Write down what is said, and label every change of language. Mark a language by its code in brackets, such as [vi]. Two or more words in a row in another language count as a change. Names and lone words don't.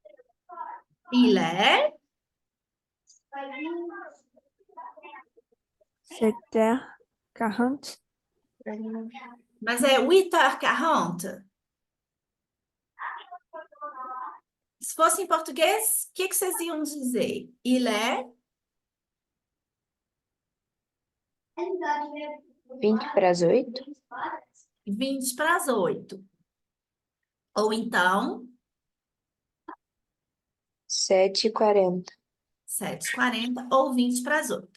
[fr] Il est 7h40. [pt] Mas é 8h40. Se fosse em português, o que que vocês iam dizer? [fr] Il est 7:20. 7:20. [pt] Ou então, 7:40. 7h40 ou 7:20.